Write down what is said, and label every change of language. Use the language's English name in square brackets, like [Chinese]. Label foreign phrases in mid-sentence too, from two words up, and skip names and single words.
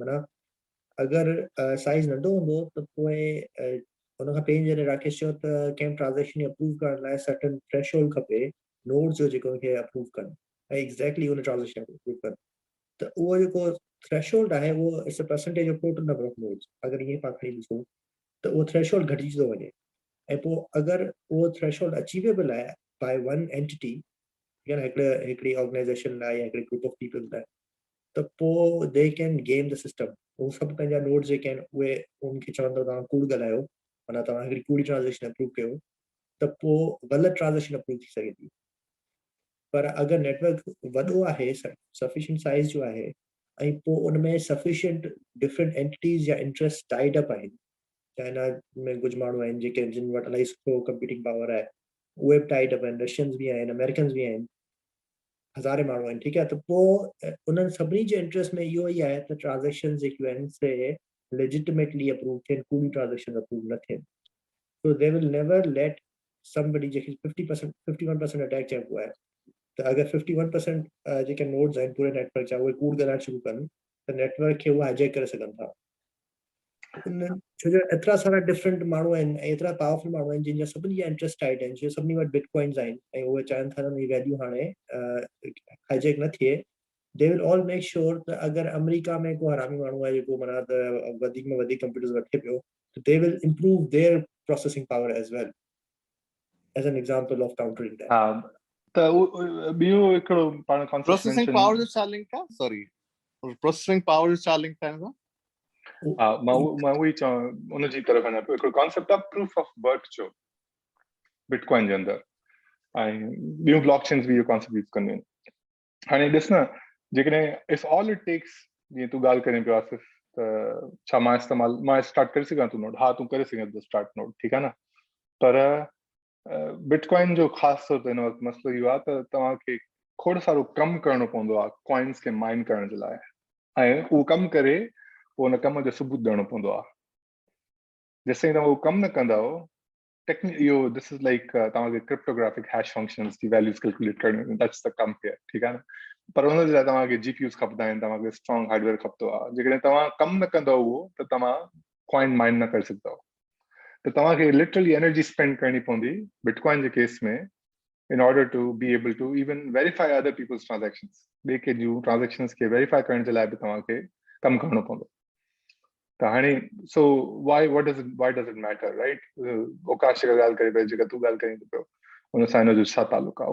[Sindhi] माना अगरि साइज़ नंढो हूंदो त पोइ हुनखां पहिरीं जॾहिं राकेश चयो त कंहिं [English] transaction approve [Sindhi] करण लाइ [English] certain threshold [Sindhi] खपे, नोड्स जो जेको खे अप्रूव कनि ऐं एक्ज़ैक्टली हुन [English] transaction approve [Sindhi] कनि, त उहो जेको थ्रेशोल्ड आहे उहो [English] it's a percentage of total number of nodes. [Sindhi] अगरि ईअं पाण खणी ॾिसूं त उहो थ्रेशोल्ड घटिजी थो वञे, ऐं पोइ अगरि उहो थ्रेशोल्ड अचीवेबल आहे [English] by one entity, [Sindhi] या हिकिड़ी ऑर्गेनाइज़ेशन लाइ या हिकिड़े [English] group of people [Sindhi] लाइ, त पोइ [English] they can game the system. [Sindhi] उहे सभु पंहिंजा नोड्स जेके आहिनि उहे उनखे चवंदो तव्हां कूड़ ॻाल्हायो, माना तव्हां हिकिड़ी कूड़ी [English] transaction approve [Sindhi] कयो, त पोइ ग़लति [English] transaction approve [Sindhi] थी सघे थी। पर अगरि नेटवर्क वॾो आहे, [English] sufficient size [Sindhi] जो आहे, ऐं पोइ उनमें [English] sufficient different entities [Sindhi] या [English] interest tied up [Sindhi] आहिनि, चाइना में कुझु माण्हू आहिनि जेके जिन वटि इलाही सुठो [English] computing power [Sindhi] आहे, उहे बि [English] tied up [Sindhi] आहिनि, रशियंस बि आहिनि, अमेरिकन्स बि आहिनि, हज़ारे माण्हू आहिनि, ठीकु आहे। त पोइ उन्हनि सभिनी जे इंट्रस्ट में इहो ई आहे त ट्रांज़ेक्शन जेकियूं आहिनि से [English] legitimately approve [Sindhi] थियनि, कूड़ी [English] transaction approve [Sindhi] न थियनि। [English] so they will never let somebody, [Sindhi] जेकी 50% 51% अटैक चइबो आहे, त अगरि 51% जेके नोड्स आहिनि पूरे नेटवर्क जा उहे कूड़ ॻाल्हाइण शुरू कनि, त नेटवर्क खे उहा हाईजैक करे सघनि था। छो जो एतिरा सारा डिफरेंट माण्हू आहिनि ऐं एतिरा पावरफुल माण्हू आहिनि जिन जा सभिनी जा [English] interest tight [Sindhi] आहिनि, जीअं सभिनी वटि बिटकॉइन्स आहिनि ऐं उहे चाहिनि था उनजी वैल्यू हाणे हाईजैक न थिए। [English] they will all make sure [Sindhi] त अगरि अमेरिका में को हरामी माण्हू आहे जेको माना त वधीक में वधीक कंप्यूटर्स वठे पियो, [English] they will improve their processing power as well as an example of countering that. [Sindhi] हा त ॿियो हिकिड़ो पाण कॉन्सेप्ट [English] processing power [Sindhi] जो छा लिंक आहे? सॉरी, [English] processing power [Sindhi] जो छा लिंक आहे? हा मां उहो ई चवां उनजी तरफ़ वञा पियो। हिकिड़ो कॉन्सेप्ट आहे [English] proof of work [Sindhi] जो बिटकॉइन जे अंदरि, ऐं ॿियूं ब्लॉकचेन्स बि इहो कॉन्सेप्ट यूज़ कंदियूं आहिनि। हाणे ॾिस न, जेकॾहिं [English] it's all it takes, [Sindhi] जीअं तूं ॻाल्हि करें पियो आसिफ, त छा मां स्टार्ट करे सघां थो नोड? हा, तूं करे सघें थो [English] start node, [Sindhi] ठीकु आहे न। पर बिटकॉइन जो ख़ासि तौर ते हिन वक़्तु मसइलो इहो आहे त तव्हांखे खोड़ सारो कमु करणो पवंदो आहे कॉइन्स खे माइन करण जे लाइ, ऐं उहो कमु करे पोइ हुन कम जो सबूत ॾियणो पवंदो आहे। जेसिताईं तव्हां उहो कमु न कंदव, इहो [English] this is like [Sindhi] तव्हांखे [English] cryptographic hash functions [Sindhi] जी [English] values calculate [Sindhi] करणी, [English] that's the kam here, [Sindhi] ठीकु आहे न। पर हुन जे लाइ तव्हांखे जीपीयूज़ खपंदा आहिनि, तव्हांखे [English] strong hardware [Sindhi] खपंदो आहे। जेकॾहिं तव्हां कमु न कंदव उहो, त तव्हां कॉइन माइन न करे सघंदव। त तव्हांखे लिटरली [English] energy spend [Sindhi] करणी पवंदी बिटकॉइन जे केस में, [English] in order to be able to even verify other people's transactions. [Sindhi] ॿिए के जूं ट्रांजेक्शन्स खे वेरीफाई करण जे लाइ बि तव्हांखे कमु करणो पवंदो। त हाणे सो [English] why does it matter, right? [Sindhi] ओकाश जी ॻाल्हि करे पियो, जेका तूं ॻाल्हि करीं पियो, हुन सां हिन जो छा तालुक आहे?